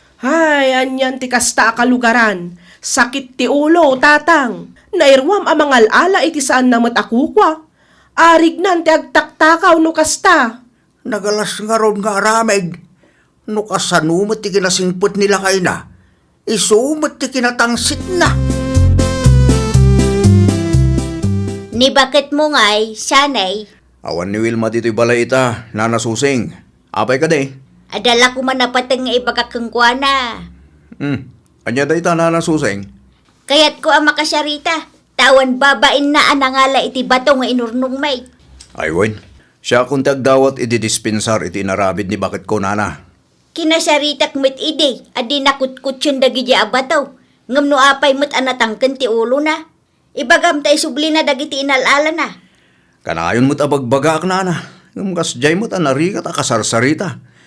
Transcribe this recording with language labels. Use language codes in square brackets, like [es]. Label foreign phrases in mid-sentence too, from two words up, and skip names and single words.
[ilo] Hay, anyan ti kasta a kalugaran. Sakit ti ulo, tatang. Nairwam a mangal-ala iti saan na met a kukwa. Arignan ti agtaktakaw no kasta. Nagalas nga ron nga aramid. No kasano met ti kinasingpet nila kay na, isu met ti kinatangsit na. Ni bakit mo nga'y sanay? Awan ni Wilma dito'y balay ita, Nana Susing. Apay ka day? Adala ko man napateng nga ibagak kang kuana. Hmm, anya day ta, Nana Susing? Kayat ko ang makasarita. Tawan babain na anangala iti bato nga inurnong may. Ay, wen. Siya kung tagdawat iti dispensar iti inarabid ni bakit ko, Nana. Kinasaritak met idi, adi nakutkutsun dagiti a bato. Ngem no apay met anatangken ti ulo na. Ibagam ta isubli na dagiti inalala na. Kanayon met a bagbagaak, Nana. Ngem kas jay met a narikat a kasarsarita.